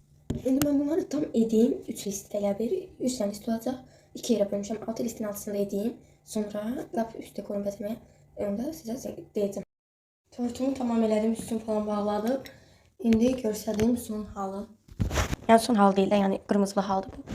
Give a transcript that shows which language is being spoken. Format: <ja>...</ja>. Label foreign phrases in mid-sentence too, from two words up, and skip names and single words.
<az>İndi ben bunları tam edeyim. 3 list elə bir. 3 tane list olacaq. 2 yerə bölmüşəm. 6 listin altısında edeyim. Sonra lap üstə koyun bəzəməyə. Onu da sizə deyəcəm. Tortumu tamam elədim. Üstünü falan bağladım. İndi görsədiyim son halı. Yəni son hal deyil də, yəni qırmızılı haldır bu.</az>